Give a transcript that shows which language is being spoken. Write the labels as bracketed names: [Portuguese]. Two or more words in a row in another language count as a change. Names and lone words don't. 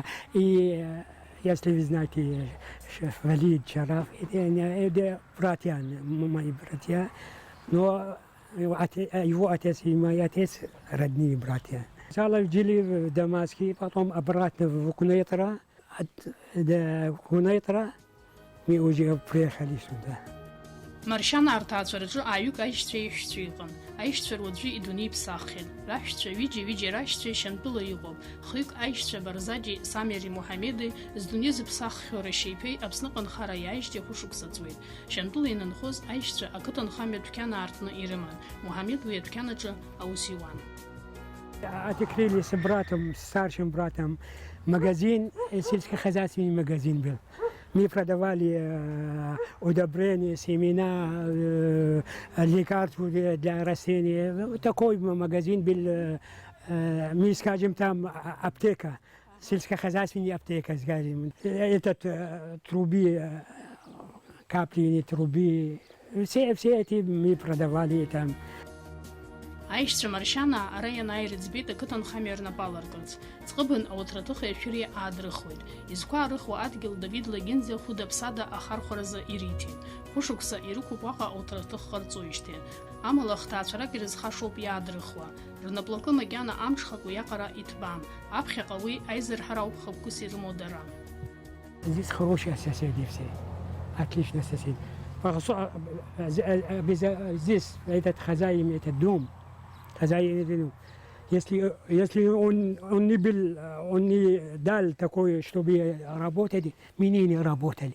[Russian] И если вы знаете, шеф Валид Шараф, это братья, мои братья, но его отец и мой отец родные братья. Сначала жили в Дамаске, потом обратно в Кунейтра, от Кунейтра мы уже приехали сюда. [Abkhazian] Маршьана Арҭаацәараҿы ааҩык аишьцәа еиҳәшьцәа иҟан. Аишьцәа руаӡәы идунеи ԥсаххьан. Раҳәшьцәа ҩыџьа рашьцәа Шьамтәыла иҟоуп. Хҩык аишьцәа Барзаџьи, Самиари Муҳамеди здунеи зыԥсаххьоу рашьеиԥеи Аԥсныҟа нхара иааижьҭеи хәышықәса ҵуеит. Шьамтәыла инанхоз аишьцәа ақыҭанхамҩа дәқьан аартны ирыман. Муҳамед уи адәқьанаҿы аус иуан. [Russian] Открыли с братом, с старшим братом магазин, сельскохозяйственный магазин был. Мы продавали удобрения, семена, лекарства для растений. Такой магазин был, мы скажем, там аптека, сельскохозяйственная аптека, скажем. Этот трубы, капли, трубы, все эти мы продавали там. [Abkhazian] Аишьцәа Маршьана ара ианааир ӡбеит ақыҭанхамҩа рнапаларкырц. Ӡҟыбын ауаҭраҭых еиҳәыри аадрыхуеит. Изқәа арыхуа адгьыл Давид Лагьынӡа хәыда-ԥсада ахархәаразы ириҭеит. Хәышықәса ирықәуп уаҟа ауаҭраҭых ҟарҵоижьҭеи. Амала хҭаацәарак ирызхашоуп иаадрыхуа. Рнаплакы макьана амҽхак уиаҟара иҭбам. Аԥхьаҟа уи аизырҳара ауп хықәкыс ирымоу дара. [Russian] Здесь хорошие соседи все. Отличные соседи. Здесь этот хозяин, этот дом, если он не дал такое, чтобы работать, мы не работали.